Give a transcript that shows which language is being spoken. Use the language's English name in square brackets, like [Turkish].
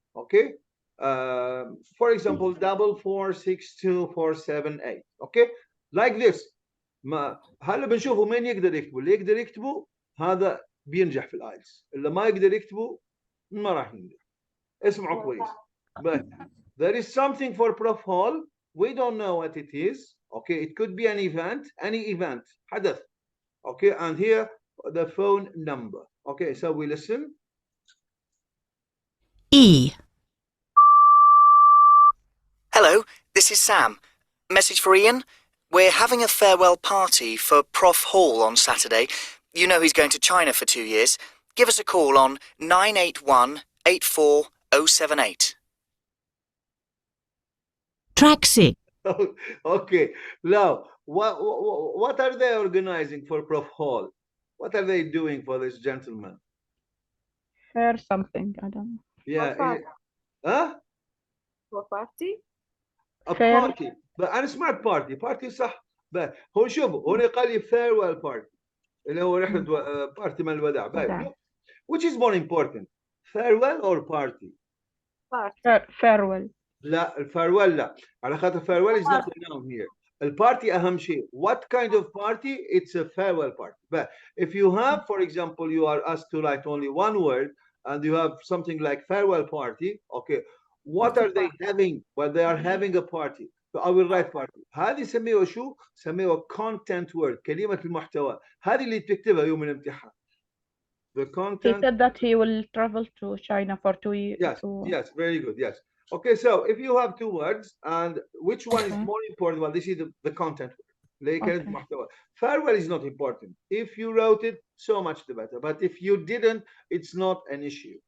[English] Okay. For example, 4462 478. Okay, like this. [Arabic] ما هلا بنشوفوا مين يقدر يكتبوا. اللي يقدر يكتبوا هذا بينجح في الايلتس، اللي ما يقدر يكتبوا ما راح ينجح. اسمعوا كويس. [English] But there is something for Prof Hall. We don't know what it is. Okay, it could be an event, any event, حدث. Okay, and here the phone number. Okay, so we listen. E. Hello, this is Sam. Message for Ian? We're having a farewell party for Prof Hall on Saturday. You know he's going to China for 2 years. Give us a call on 981 84078. Tracksuit. Okay. Now, what are they organizing for Prof Hall? What are they doing for this gentleman? Fair something, I don't know. Yeah. Huh? For party. A Fair. party. [Arabic] But أنا سمعت party صح. هو شوف هنا قال لي farewell party اللي هو رحلة بارتي من الوداع. [English] Which is more important? Farewell or party? Farewell. [Arabic] لا الفارويل لا على خاطر [English] farewell is not the noun here. [Arabic] البارتي أهم شيء. [English] What kind of party? It's a farewell party. But if you have, for example, you are asked to write only one word and you have something like farewell party, okay, what are they having? Well, they are having a party. So I will write party. [Arabic] هذه سميوها شو؟ سميوها content word كلمة المحتوى. هذه اللي تكتبها يوم الامتحان. [English] The content. He said that he will travel to China for 2 years. Yes, very good. Yes. Okay, so if you have two words and which one is more important? Well, this is the content. Farewell is not important. If you wrote it, so much the better. But if you didn't, it's not an issue.